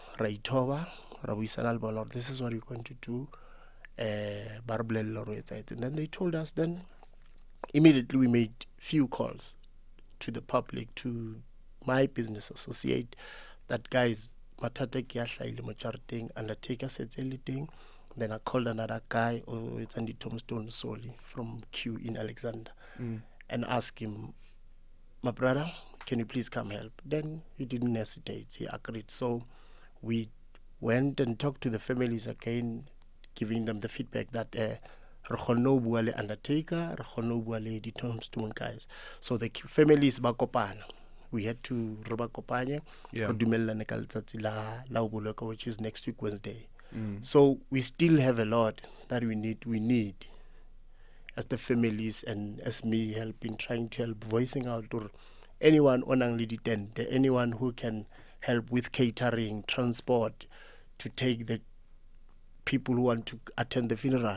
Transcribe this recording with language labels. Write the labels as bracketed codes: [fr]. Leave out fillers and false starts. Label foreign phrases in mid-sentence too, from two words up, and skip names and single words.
[en] This is what we're going to do. And then they told us. Then immediately we made few calls to the public, to my business associate, that guys, [st] matata ke a hlaile mo jareteng, [en] undertaker sets everything. Then I called another guy, it's on the tombstone solely from Q in Alexander, and asked him, my brother, can you please come help? Then he didn't hesitate, he agreed. So we went and talked to the families again, giving them the feedback that [st] re kgonne ho bua le undertaker, re kgonne ho bua le di tombstone guys. [en] So the families [st] ba kopana. [en] We had to [st] re ba kopanye re dumellane ka letsatsi la ho boloka, [en] which is next week Wednesday. So we still have a lot that we need as the families, and as me trying to help, voicing out to anyone on the tent, anyone who can help with catering, transport, to take the people who want to attend the funeral.